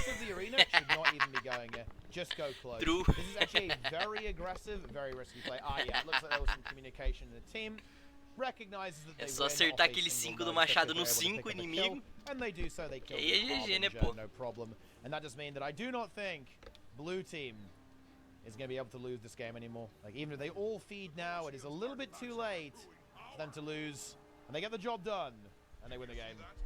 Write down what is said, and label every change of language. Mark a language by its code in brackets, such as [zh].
[en] Chaos of the arena should not even be going here. Just go close. True. This is actually a very aggressive, very risky play. Ah, yeah, it looks like there was some communication in the team. Recognizes that they [pt] É só acertar aquele 5 do machado no 5 inimigo. [en] And they do so, they kill [pt] E aí é GG, né, pô? [en] no problem. And that does mean that I do not think Blue team is going to be able to lose this game anymore. Like, even if they all feed now, it is a little bit too late for them to lose. And they get the job done. And they win the game.